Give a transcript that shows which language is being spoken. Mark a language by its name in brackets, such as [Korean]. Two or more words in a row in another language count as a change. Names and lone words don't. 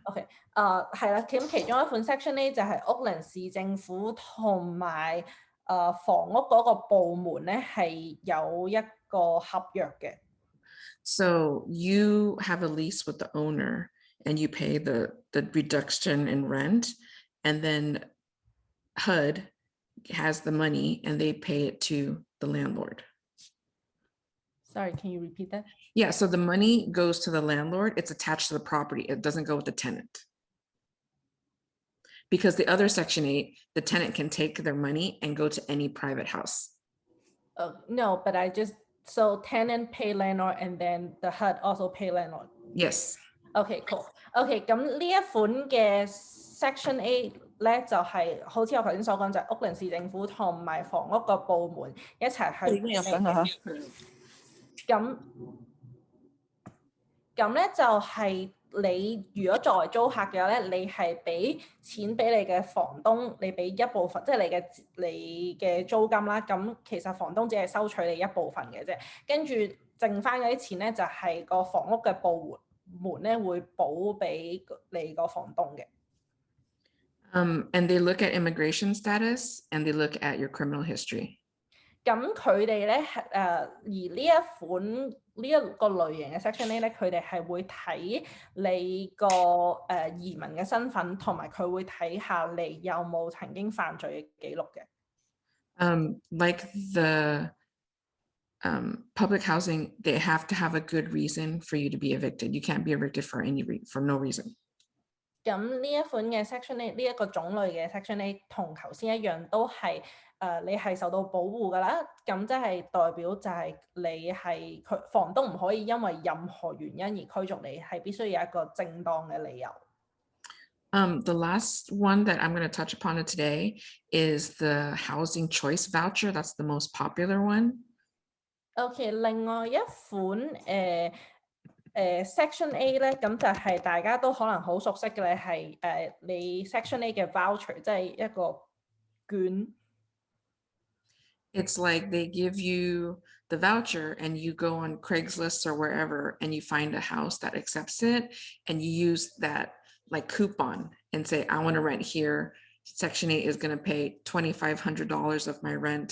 [Cantonese] OK， 係啦，咁其中一款 Section A 就係屋崙市政府同埋房屋嗰個部門咧係有一個合約嘅。 [English] So you have a lease with the owner and you pay the reduction in rent, and then HUD has the money and they pay it to the landlord. Sorry, can you repeat that? Yeah, so the money goes to the landlord. It's attached to the property. It doesn't go with the tenant. Because the other Section 8, the tenant can take their money and go to any private house. No, but so tenant pay landlord and then the HUD also pay landlord. Yes. Okay, cool. [Cantonese] Okay， 咁呢一款嘅 Section 8咧就係好似我頭先所講，就係屋崙市政府同埋房屋個部門一齊去。咁咁咧就係你如果作為租客嘅話咧，你係俾錢俾你嘅房東，你俾一部分，即係你嘅租金啦。咁其實房東只係收取你一部分嘅啫，跟住剩翻嗰啲錢咧就係個房屋嘅部門咧會補俾你個房東嘅。 [English] And they look at immigration status and they look at your criminal history. [Cantonese] 咁佢哋咧而呢一個類型嘅 Section A 咧，佢哋係會睇你個移民嘅身份，同埋佢會睇下你有冇曾經犯罪嘅記錄嘅。 [English] Like the public housing, they have to have a good reason for you to be evicted. You can't be evicted for no reason. [Cantonese] 咁呢一款嘅 Section A 呢一個種類嘅 Section A 同頭先一樣，都係你係受到保護㗎啦。咁即係代表就係你係房東唔可以因為任何原因而驅逐你，係必須有一個正當嘅理由。 [English] The last one that I'm going to touch upon today is the housing choice voucher. That's the most popular one. [Cantonese] OK， 另外一款Section A 咧，咁就係大家都可能好熟悉嘅咧，係你 Section A 嘅 voucher，即係一個券。 [English] It's like they give you the voucher and you go on Craigslist or wherever and you find a house that accepts it and you use that like coupon and say, I want to rent here. Section 8 is going to pay $2,500 of my rent.